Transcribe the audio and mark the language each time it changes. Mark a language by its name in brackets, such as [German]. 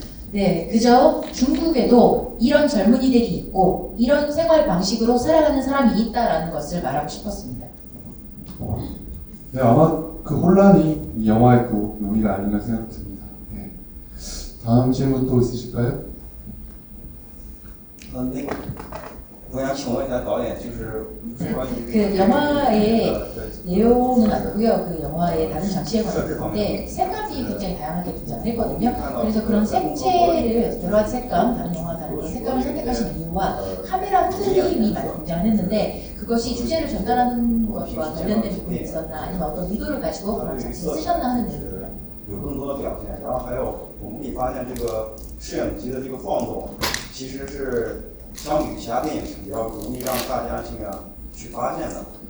[Korean] 네, 그저 중국에도 이런 젊은이들이 있고 이런 생활 방식으로 살아가는 사람이 있다라는 것을 말하고 싶었습니다. 네, 아마 그 혼란이 이 영화의 또 묘미가 아닌가 생각됩니다. 네. 다음 질문 또 있으실까요? [Chinese] 我想请问一下导演，就是关于 [Korean] 그 영화의 내용은 아니고요. 그 영화의 다른 장치에 관련된데 색감이 굉장히 다양하게 등장했거든요. 그래서 그런 색채를 여러 가지 색감, 다른 영화와 다른 그런 색감을 선택하신 이유와 카메라 흔들림이 많이 등장했는데 그것이 주제를 전달하는 것과 관련된 부분이 있었나, 아니면 어떤 의도를 가지고 그런 장치를 쓰셨나 하는 내용입니다. [Chinese] 有更多的表现，然后还有我们可以发现这个摄影机的这个放纵，其实是相比其他电影是比较容易让大家去发现的。